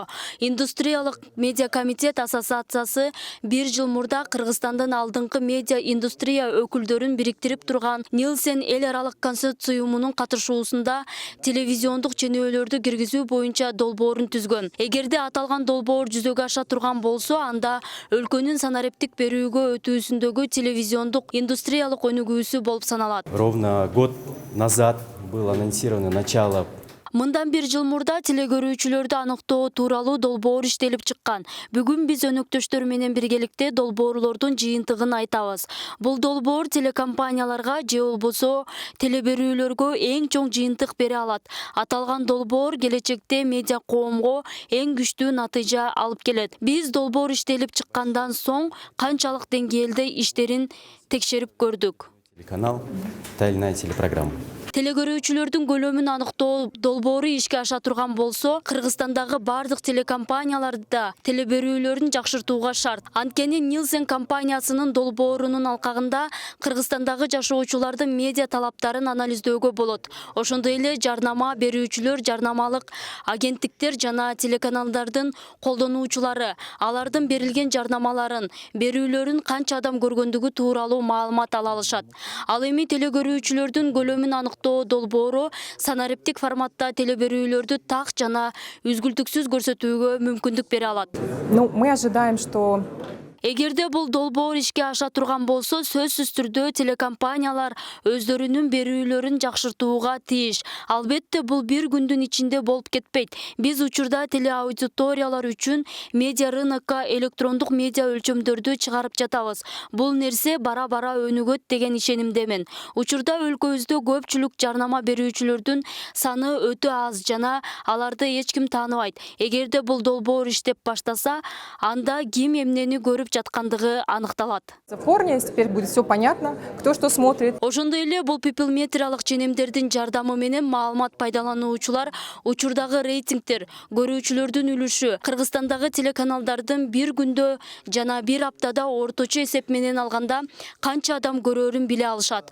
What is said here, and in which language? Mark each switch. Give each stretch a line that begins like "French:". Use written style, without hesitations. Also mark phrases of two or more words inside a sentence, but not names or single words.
Kyrgyz: Индустриялык медиа комитет ассоциациясы бир жыл мурда Кыргызстандын алдыңкы медиа индустрия өкүлдөрүн бириктирип турган Нилсен эл аралык консорциумунун катышуусунда телевизиондук ченөөлөрдү киргизүү боюнча долбоорун түзгөн. Эгерде аталган долбоор жүзөгө аша турган болсо, анда өлкөнүн санариптик берүүгө өтүүсүндөгү телевизиондук индустриялык өнүгүүсү болуп саналат.
Russian: Ровно год назад было анонсировано начало.
Kyrgyz: Мындан бир жыл мурда телекөрүүчүлөрдү аныктоо тууралуу долбоор иштелип чыккан. Бүгүн биз өнөктөштөр менен биргеликте долбоорлордун жыйынтыгын айтабыз. Бул долбоор телекомпанияларга же болбосо телеберүүлөргө эң чоң жыйынтык бере алат. Аталган долбоор келечекте медиа коомго эң күчтүү натыйжа алып келет. Биз долбоор иштелип чыккандан соң канчалык деңгээлде иштерин текшерип көрдүк.
Russian: Канал, та или иная телепрограмма.
Kyrgyz: Телекөрүүчүлөрдүн көлөмүн аныктоо долбоору ишке аша турган болсо, Кыргызстандагы бардык телекомпанияларда телеберүүлөрүн жакшыртууга шарт. Анткени Нилсен компаниясынын долбоорунун алкагында Кыргызстандагы жашоочулардын медиа талаптарын анализдөөгө болот. Ошондой эле жарнама берүүчүлөр, жарнамалык агенттиктер жана телеканалдардын колдонуучулары алардын берилген жарнамаларын, берүүлөрүн канча адам көргөндүгү тууралуу маалымат ала алышат. Ал эми телекөрүүчүлөрдүн көлөмүн аныктоо долбоору санариптик форматта телеберүүлөрдү так жана үзгүлтүксүз көрсөтүүгө мүмкүндүк бере алат.
Russian: Мы ожидаем, что
Kyrgyz: Эгерде бул долбоор ишке аша турган болсо, сөзсүз түрдө телекомпаниялар өздөрүнүн берүүлөрүн жакшыртууга тийиш. Албетте бул бир күндүн ичинде болуп кетпейт. Биз учурда телеаудиториялар үчүн медиа рынокко электрондук медиа өлчөмдөрдү чыгарып жатабыз. Бул нерсе бара-бара өнүгөт деген ишенимдемин. Учурда өлкөбүздө көпчүлүк жарнама берүүчүлөрдүн саны өтө аз жана аларды эч ким тааныбайт. Эгерде бул долбоор иштеп баштаса, анда ким эмнени көрүп жаткандыгы аныкталат.
Russian: в корне теперь будет все понятно, кто что смотрит.
Kyrgyz: Ошондой эле бул пиплметриялык ченемдердин жардамы менен маалымат пайдалануучулар учурдагы рейтингтер, көрүүчүлөрдүн үлүшү, Кыргызстандагы телеканалдардын бир күндө жана бир аптада орточо эсеп менен алганда канча адам көрөрүн биле алышат.